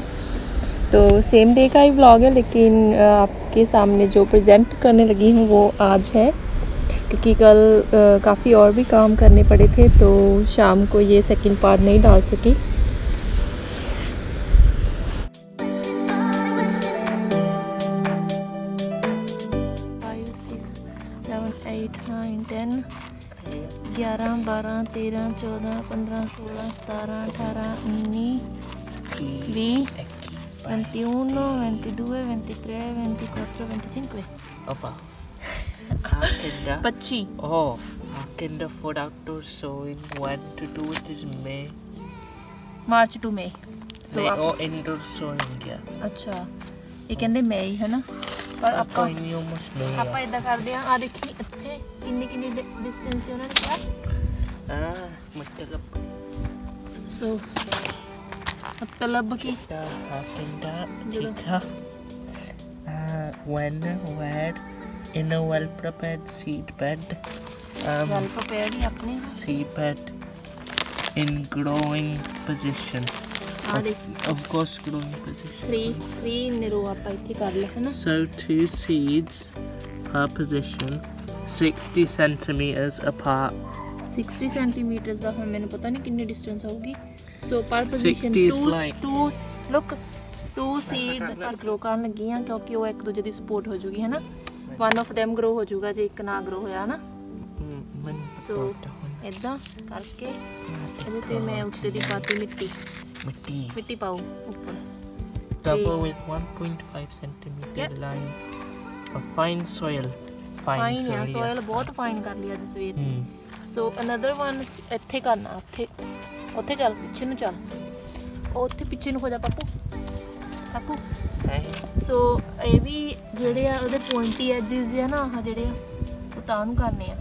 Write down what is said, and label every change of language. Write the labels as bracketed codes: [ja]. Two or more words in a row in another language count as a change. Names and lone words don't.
[hi] तो [en] same day [hi] का ही व्लॉग है, लेकिन आपके सामने जो प्रेजेंट करने लगी हूँ वो आज है, क्योंकि कल काफ़ी और भी काम करने पड़े थे, तो शाम को ये [en] second part [hi] नहीं डाल सकी। [en] five six seven eight nine 10 11 12 13 14 15 16 17 18 19 20 21 22 23 24 25 Apa? Agenda. Pacci. Oh, agenda for outdoor sowing 1 to 2 it is May. March to May. So or indoor sowing yeah. [hi] अच्छा, ये कहते मई है ना, पर [pa] ਆਪਾਂ ਇੰਨੀ almost May ਆਪਾਂ ਇਦਾਂ ਕਰਦੇ ਆ। ਆ ਦੇਖੀ ਇੱਥੇ ਕਿੰਨੀ ਡਿਸਟੈਂਸ ਤੇ ਉਹਨਾਂ ਨੇ ਕਿਹਾ। ਮਤਲਬ ਸੋ ਮਤਲਬ ਕੀ agenda ਠੀਕ ਆ। [en] When, where, in a well prepared seed bed. well prepared [pa] ਹੀ ਆਪਣੇ [en] Seed bed in growing position. [pa] ਆ ਦੇਖੀ [en] Of course, growing position. [pa] 3 [en] in row [pa] ਆਪਾਂ ਇੱਥੇ ਕਰ ਲਿਆ ਹੈ ਨਾ। [en] So 2 seeds per position, 60 centimeters apart. [pa] 60 ਸੈਂਟੀਮੀਟਰਸ ਦਾ ਹੁਣ ਮੈਨੂੰ ਪਤਾ ਨਹੀਂ ਕਿੰਨੀ ਡਿਸਟੈਂਸ ਹੋਊਗੀ। [en] so per position 60 is like [pa] 2 [en] seed grow [pa] ਕਰਨ ਲੱਗੀ ਆ, ਕਿਉਂਕਿ ਉਹ ਇੱਕ ਦੂਜੇ ਦੀ ਸਪੋਰਟ ਹੋ ਜੂਗੀ ਹੈ ਨਾ। [en] one of [pa] them ਗਰੋ ਹੋ ਜੂਗਾ ਜੇ ਇੱਕ ਨਾ ਗਰੋ ਹੋਇਆ ਨਾ। ਸੋ ਇਦਾਂ ਕਰਕੇ ਇਹਦੇ ਤੇ ਮੈਂ ਉੱਤੇ ਦੀ ਪਾਤੀ ਮਿੱਟੀ ਪਾਉ ਉੱਪਰ। [en] Double with 1.5 centimeter line of fine soil. [pa] ਫਾਈਨ ਆ ਸੋਇਲ, ਬਹੁਤ ਫਾਈਨ ਕਰ ਲਿਆ ਅੱਜ ਸਵੇਰ। [en] so another one [pa] ਇੱਥੇ ਕਰਨਾ, ਉੱਥੇ ਚੱਲ, ਪਿੱਛੇ ਨੂੰ ਚੱਲ, ਉੱਥੇ ਪਿੱਛੇ ਨੂੰ ਹੋ ਜਾ ਕਾਕੂ। ਸੋ ਇਹ ਵੀ ਜਿਹੜੇ ਆ ਉਹਦੇ ਪੁਆਇੰਟੀ ਐਜਿਸ ਆ ਨਾ, ਆਹ ਜਿਹੜੇ ਆ ਉਹ ਤਾਂ ਨੂੰ ਕਰਨੇ ਆ।